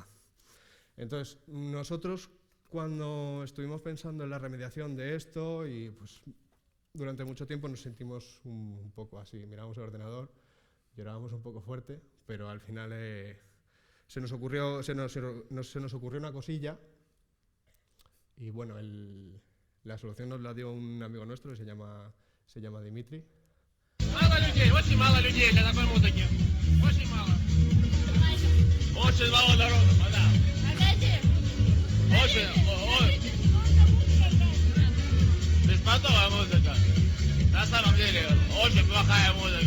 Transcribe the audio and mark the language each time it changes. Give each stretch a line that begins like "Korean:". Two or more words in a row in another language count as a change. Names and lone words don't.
Spanish: Entonces, nosotros cuando estuvimos pensando en la remediación de esto, y pues durante mucho tiempo nos sentimos un poco así, mirábamos el ordenador, llorábamos un poco fuerte, pero al final se nos ocurrió una cosilla, y bueno, la solución nos la dio un amigo nuestro que se llama Dimitri.
Russian: Мало людей, очень мало людей для такой музыки. Очень мало. Очень мало народу, да. Очень. Беспонтовая музыка. На самом деле, очень плохая музыка.